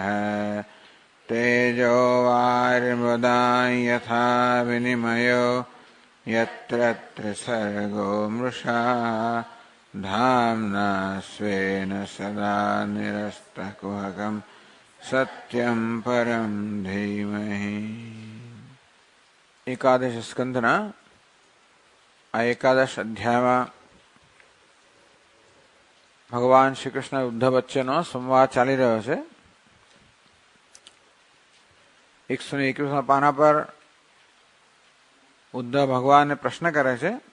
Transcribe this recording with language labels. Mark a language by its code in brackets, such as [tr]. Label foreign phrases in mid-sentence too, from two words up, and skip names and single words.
[sa] तेजो वारिमृदां यथा विनिमयो यत्र त्रिसर्गो मृषा धाम्ना स्वेन सदा निरस्तकुहकं सत्यं परं धीमहि. [gu] એકાદશ સ્કંધના આ એકાદશ અધ્યાયમાં ભગવાન શ્રી કૃષ્ણ ઉદ્ધવ વચ્ચેનો સંવાદ ચાલી રહ્યો છે. 121 પાના પર ઉદ્ધવ ભગવાનને પ્રશ્ન કરે છે.